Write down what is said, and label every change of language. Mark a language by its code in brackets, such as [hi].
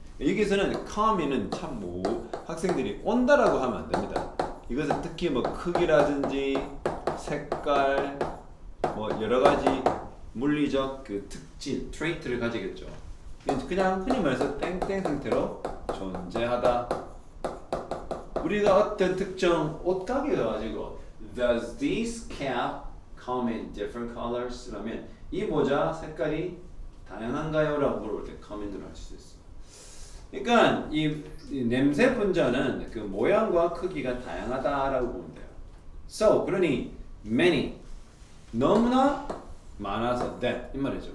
[ko] 여기서는 [en] come in [ko] 은 참 학생들이 온다라고 하면 안 됩니다. 이것은 특히 뭐 크기라든지 색깔, 뭐 여러 가지 물리적 그 특질, 트레이트를 가지겠죠. 그냥 흔히 말해서 땡땡 상태로 존재하다. 우리가 어떤 특정 옷가게가 가지고 [en] Does this cap come in different colors? [ko] 라면 이 모자 색깔이 다양한가요? 라고 물어볼 때 [en] come in [ko] 으로 할 수 있어. 그러니까 이 냄새 분자는 그 모양과 크기가 다양하다라고 보면 돼요. So 그러니 many 너무나 많아서 that 이 말이죠.